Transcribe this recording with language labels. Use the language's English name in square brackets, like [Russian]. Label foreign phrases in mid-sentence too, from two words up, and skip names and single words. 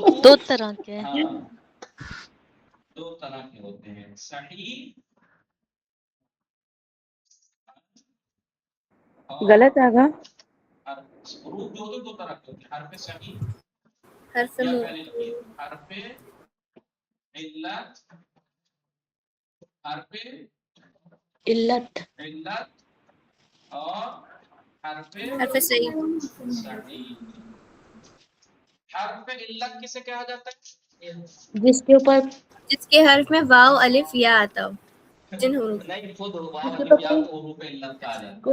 [Urdu] 2 طرح کے ہیں، ہاں 2 طرح کے ہوتے ہیں، صحیح غلط آگا، حروف جو 2 طرح کے ہوتے ہیں، حرف صحیح حرف یا پہلے لکھیے حرف علت، حرف علت اور حرف صحیح، صحیح۔ حرف علت کسے کہا جاتا ہے؟ جس کے اوپر جس کے حرف میں واو الف یا آتا ہو، جن حروف نہیں خود واو الف یا کو حروف علت کہا جاتا ہے،